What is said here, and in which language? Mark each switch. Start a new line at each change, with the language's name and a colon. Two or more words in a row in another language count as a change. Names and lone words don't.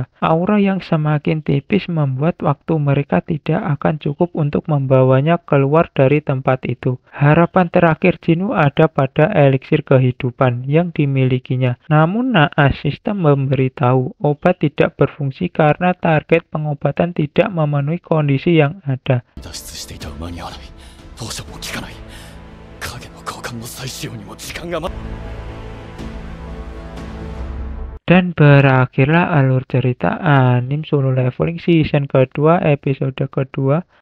Indonesian: Aura yang semakin tipis membuat waktu mereka tidak akan cukup untuk membawanya keluar dari tempat itu. Harapan terakhir Jinwoo ada pada eliksir kehidupan yang dimilikinya. Namun naas sistem memberitahu obat tidak berfungsi karena target kaget pengobatan tidak memenuhi kondisi yang ada.
Japanese: 脱出していた間に合わない。ポーションも効かない。影の交換の再使用にも時間が
Indonesian: Dan berakhirlah alur cerita anime Solo Leveling season kedua episode kedua